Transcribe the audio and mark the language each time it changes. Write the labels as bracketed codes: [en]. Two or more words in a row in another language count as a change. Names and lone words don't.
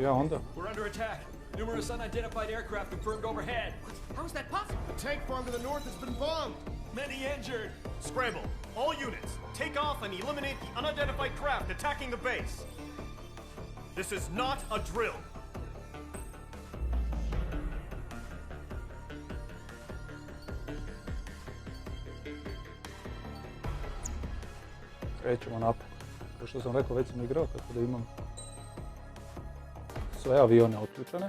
[en] We're under attack. Numerous unidentified aircraft confirmed overhead. How is that possible? The tank farm to the north has been bombed. Many injured. Scramble. All units, take off and eliminate the unidentified craft attacking the base. This is not a drill. [hr] Krećemo napad. Kao što sam rekao, već sam igrao, tako da imam sve avione otključene.